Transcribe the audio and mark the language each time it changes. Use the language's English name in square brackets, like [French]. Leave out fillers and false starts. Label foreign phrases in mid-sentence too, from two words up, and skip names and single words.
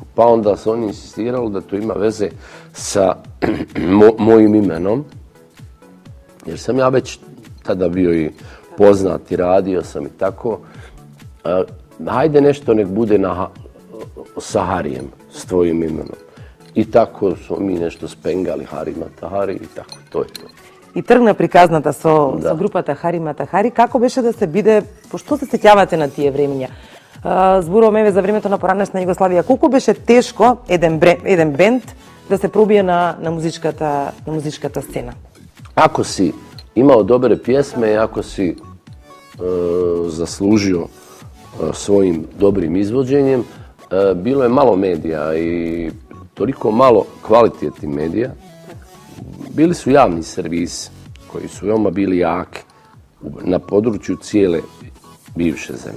[Bosnian] Pa onda se oni insistirali da to ima veze sa mojim imenom, jer sam ja već tada bio i poznat i radio sam i tako. Hajde nešto nek bude sa Harijem, s tvojim imenom. I tako smo mi nešto spengali Hari Mata Hari i tako, to je to. [Macedonian] И тргна приказната со групата Хари Мата Хари. Како беше да се биде, пошто се сеќавате на тие времиња? Зборуваме еве за времето на поранешна Југославија. Колку беше тешко еден бенд да се пробие на музичката сцена? [Bosnian] Ako si imao dobre pjesme, ako si zaslužio svojim dobrim izvođenjem, bilo je malo medija i toliko malo kvalitetnih medija. Bili su javni servisi koji su veoma bili jaki na području cijele bivše zemlje.